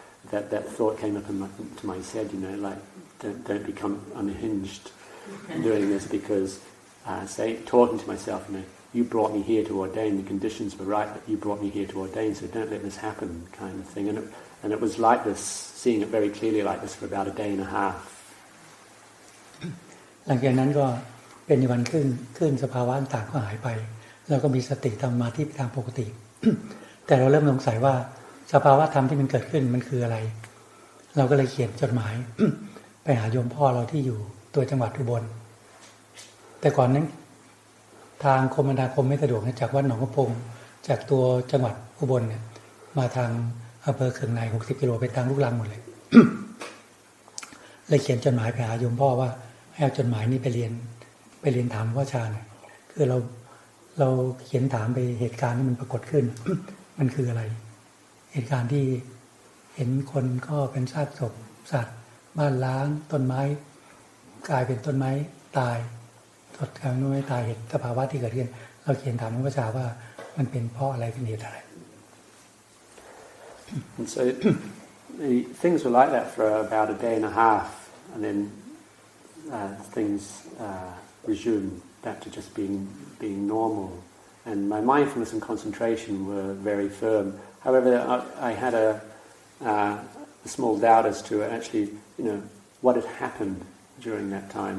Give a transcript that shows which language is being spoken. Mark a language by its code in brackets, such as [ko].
[en] But that thought came up into my head, like don't become unhinged doing this, because talking to myself, you brought me here to ordain, the conditions were right that you brought me here to ordain, so don't let this happen, kind of thing. And it was like this, seeing it very clearly like this for about a day and a half. [th] หลังจากนั้นก็เป็นวันขึ้นสภาวะต่างก็หายไปแล้วก็มีสติทำมาที่ทางปกติ แต่เราเริ่มสงสัยว่าสภาวะธรรมที่มันเกิดขึ้นมันคืออะไร เราก็เลยเขียนจดหมาย ไปหาโยมพ่อเราที่อยู่ตัวจังหวัดอุบลแต่ก่อนนั้นทางคมนาคมไม่สะดวกจากวัดหนองกระพงจากตัวจังหวัดอุบลเนี่ยมาทางอำเภอเคืองใน60 กิโลไปทางลูกลังหมดเลย เลยเขียนจดหมายไปหาโยมพ่อว่าให้เอาจดหมายนี้ไปเรียนถามว่าชาเนี่ยคือเราเขียนถามไปเหตุการณ์ที่มันปรากฏขึ้น มันคืออะไรเหตุการณ์ที่เห็นคนก็เป็นซากศพสัตว์บ้านล้างต้นไม้กลายเป็นต้นไม้ตายสดกลางต้นไม้ตายเห็นสภาวะที่เกิดขึ้นเราเขียนถามพระชาว่ามันเป็นเพราะอะไรเป็นเหตุอะไร [en] And so things were like that for about a day and a half, and then things resumed back to just being normal. And my mindfulness and concentration were very firm. However, I had a small doubt as to actually, what had happened during that time.